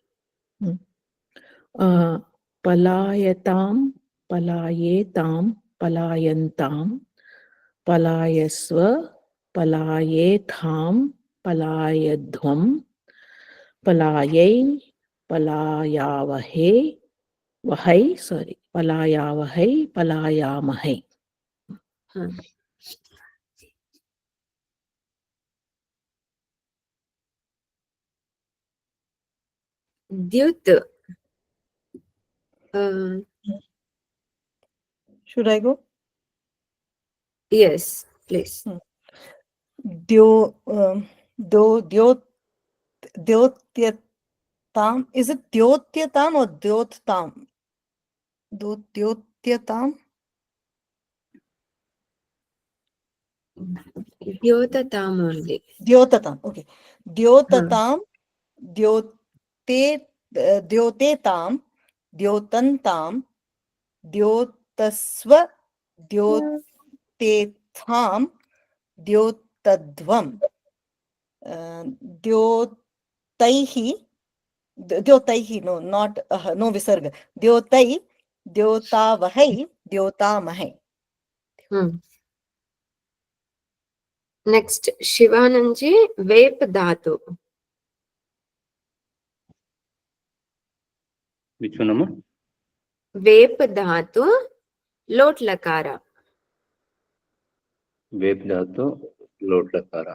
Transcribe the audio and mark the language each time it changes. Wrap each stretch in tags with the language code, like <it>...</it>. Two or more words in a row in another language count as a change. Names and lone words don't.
<sa>पलायतां पलायेतां पलायन्तां पलायस्व पलायेथां पलायध्वं पलायै पलायावहे पलायावहै पलायामहे. हाँ. द्युत.</sa> <en>Should I go? Yes, please.</en> <sa>Dyo Dyotyatam.</sa> <en>Is it Dyotyatam or Dyottam?</en> <sa>Dyotyatam?</sa> <en>Dyotatam only.</en> <sa>Dyotatam. Okay. Dyotatam, Dyotetam, Dyotantam, Dyotasva, Dyotetham, Dyotadvam, Dyotaihi,</sa> <en>no, not, no visarga.</en> <sa>Dyotai, Dyotavahai, Dyotamahai.</sa> <en>Next, Shivananji,</en> <sa>Vep dhatu.</sa> <en>Which one, Amma?</en> <sa>Vep dhatu, lot lakara. Vep dhatu, lot lakara.</sa>